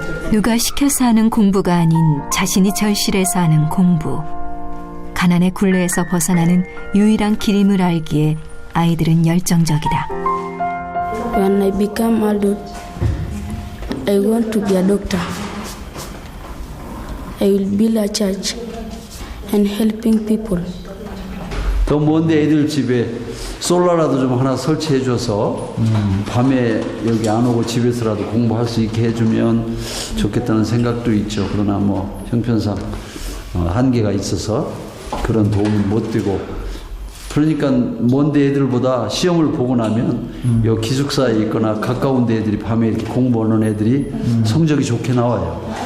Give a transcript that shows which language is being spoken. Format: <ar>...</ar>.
<ko>누가 시켜서 하는 공부가 아닌 자신이 절실해서 하는 공부. 가난의 굴레에서 벗어나는 유일한 길임을 알기에 아이들은 열정적이다.</ko> <en>When I become adult, I want to be a doctor. I will build a church and helping people.</en> <ko>더 먼데 애들 집에 솔라라도 좀 하나 설치해줘서 밤에 여기 안 오고 집에서라도 공부할 수 있게 해주면 좋겠다는 생각도 있죠. 그러나 뭐 형편상 한계가 있어서 그런 도움을 못 되고, 그러니까 먼데 애들보다 시험을 보고 나면 여 기숙사에 있거나 가까운 데 애들이 밤에 이렇게 공부하는 애들이 성적이 좋게 나와요.</ko>